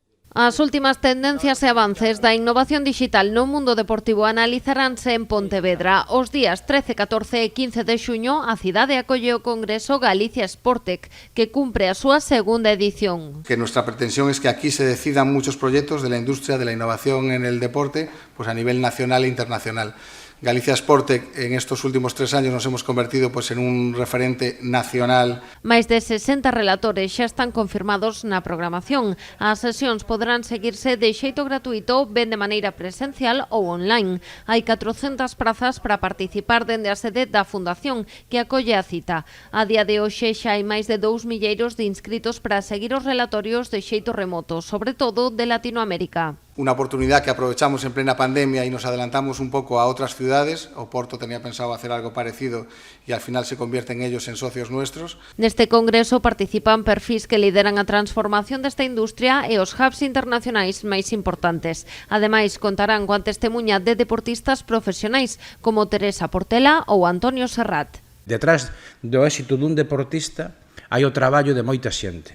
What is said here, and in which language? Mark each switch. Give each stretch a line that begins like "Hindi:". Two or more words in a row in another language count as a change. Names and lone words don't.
Galician: As últimas tendencias e avances da innovación digital no mundo deportivo analizaránse en Pontevedra. Os días 13, 14 e 15 de xuño a cidade acolle o Congreso Galicia Sportec, que cumpre a súa segunda edición.
Spanish: Que nuestra pretensión es que aquí se decidan muchos proyectos de la industria de la innovación en el deporte, pues a nivel nacional e internacional. Galicia Sportec en estos últimos 3 años nos hemos convertido pues en un referente nacional.
Galician: Máis de 60 relatores xa están confirmados na programación. As sesións poderán seguirse de xeito gratuito, ben de maneira presencial ou online. Hai 400 prazas para participar dende a sede da Fundación, que acolle a cita. A día de hoxe xa hai máis de 2 milleiros de inscritos para seguir os relatorios de xeito remoto, sobre todo de Latinoamérica.
Spanish: Una oportunidad que aprovechamos en plena pandemia y nos adelantamos un poco a otras ciudades. Oporto tenía pensado hacer algo parecido y al final se convierten ellos en socios nuestros.
Galician: Neste congreso participan perfis que lideran a transformación desta industria e os hubs internacionais máis importantes. Ademais, contarán coa testemuña de deportistas profesionais como Teresa Portela ou Antonio Serrat. Detrás do éxito dun deportista hai o traballo de moita xente.